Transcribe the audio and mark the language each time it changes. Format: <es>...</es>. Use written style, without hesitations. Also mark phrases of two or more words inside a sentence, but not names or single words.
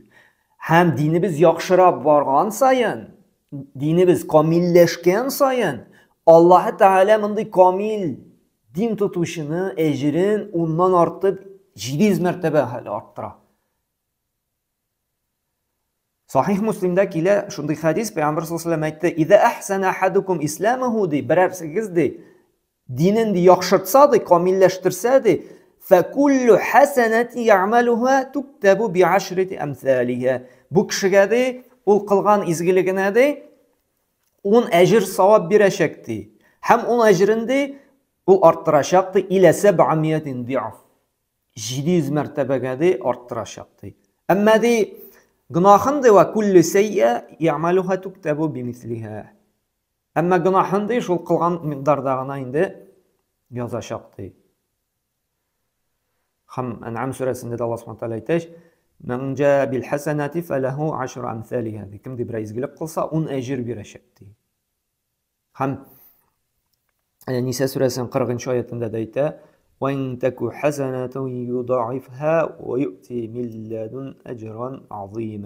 <tt>Һәм динебез яхшырап барган саен, динебез камилләшкән саен, Аллаһ Тәгалә мондый камил дин тотучыны әҗрен уннан артып 700 мәртәбә арттыра. Сахих Муслимда килә шундый хадис, Пәйгамбер</tt> <ar>صلى الله عليه وسلم</ar> <tt>әйтте:</tt> <ar>"إذا أحسن أحدكم إسلامه"</ar> <tt>ди, берәрсегез ди, динен ди яхшыртса ди, камилләштерсә ди,</tt> <ar>فَكُلُّ حَسَنَةٍ يَعْمَلُهَا تُكْتَبُ بِعَشْرَةِ أَمْثَالِهَا.</ar> <tt>Бу кешегә ди, ул кылган изгелегенә ди, 10 әҗр савап бирәчәк ди. Һәм 10 әҗрен ди, ул арттырачак ди,</tt> <ar>إلى 700 ضعف.</ar> <tt>700 мәртәбәгә ди арттырачак ди. Әмма ди, гынаһын ди,</tt> <ar>وكل سيئة يعملها تكتب بمثلها.</ar> <tt>Әмма гынаһын ди, шул кылган микъдарда гына инде язачак ди. Һәм Ан'ам сүрәсендә</tt> <ar>الله سبحانه وتعالى</ar> <tt>әйтә:</tt> <ar>"من جاء بالحسنة فله 10 أمثالها."</ar> <tt>Кем ди бер изгелек кылса, 10 әҗр бирәчәк ди. Һәм Ниса сүрәсенең 40-нчы аятында да әйтә:</tt> <ar>"وإن تك حسنة يضاعفها ويؤت من لدنه أجرا عظيما."</ar>